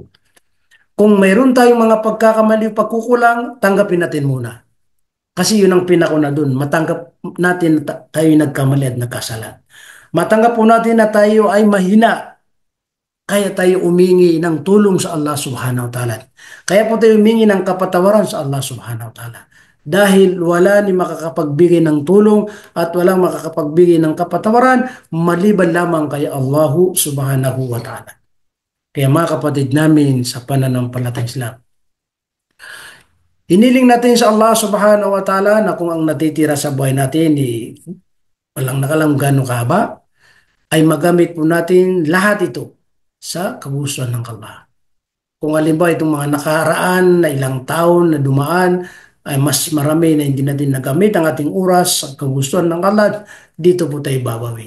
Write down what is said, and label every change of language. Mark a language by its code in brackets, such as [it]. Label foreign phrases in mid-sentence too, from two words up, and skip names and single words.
[tl] Kung mayroon tayong mga pagkakamali, pagkukulang, tanggapin natin muna. Kasi yun ang pinakuna dun. Matanggap natin na tayo nagkamali at nagkasala. Matanggap po natin na tayo ay mahina. Kaya tayo umingi ng tulong sa Allah [ar] سبحانه وتعالى. [tl] Kaya po tayo umingi ng kapatawaran sa Allah [ar] سبحانه وتعالى. [tl] Dahil wala ni makakapagbigay ng tulong at walang makakapagbigay ng kapatawaran maliban lamang kay Allah [ar] سبحانه وتعالى. [tl] Kaya mga kapatid namin sa pananampalatayang Islam, hiniling natin sa Allah [ar] سبحانه وتعالى [tl] na kung ang natitira sa buhay natin walang nakalang gano'ng kahaba, ay magamit po natin lahat ito sa kagustuhan ng Allah. Kung halimbawa itong mga nakaraan na ilang taon na dumaan, ay mas marami na hindi natin nagamit ang ating oras sa kagustuhan ng Allah, dito po tayo babawi.